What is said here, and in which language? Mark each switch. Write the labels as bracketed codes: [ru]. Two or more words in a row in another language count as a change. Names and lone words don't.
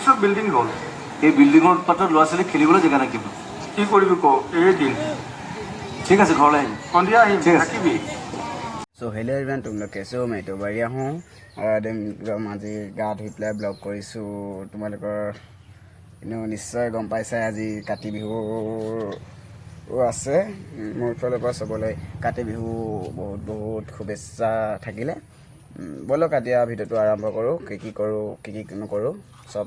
[as] চব বিল্ডিং হ'ল এই বিল্ডিঙৰ পাতত ল'ৰা ছোৱালী খেলিবলৈ জেগা থাকিব কি কৰিবি ক এই দিন ঠিক আছে ঘৰলৈ আহিম সন্ধিয়া আহিম ঠিক আছে। থাকিবি [en] so hello everyone [hi] तुम लोग कैसे हो मैं तो बढ़िया हूँ और एकदम [as] আজি গা ধুই পেলাই ব্লগ কৰিছোঁ তোমালোকৰ এনেও নিশ্চয় গম পাইছা আজি কাতি বিহু আছে মোৰ ফালৰ পৰা চবলৈ কাতি বিহু বহুত বহুত শুভেচ্ছা থাকিলে ব'লক এতিয়া ভিডিঅ'টো আৰম্ভ কৰোঁ কি কৰোঁ কি নকৰোঁ চব